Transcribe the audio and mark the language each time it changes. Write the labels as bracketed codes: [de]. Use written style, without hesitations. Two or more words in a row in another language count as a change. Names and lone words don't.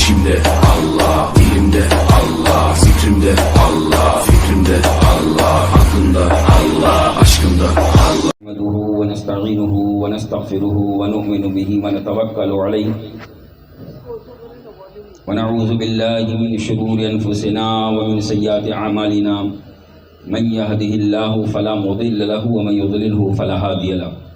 [tr] Elimde Allah, dilimde Allah, zikrimde Allah, fikrimde Allah, aklımda Allah, aşkımda Allah. [ar] نحمده ونستعينه ونستغفره ونؤمن به ونتوكل عليه ونعوذ بالله من شرور أنفسنا ومن سيئات أعمالنا من يهده الله فلا مضل له ومن يضلله فلا هادي له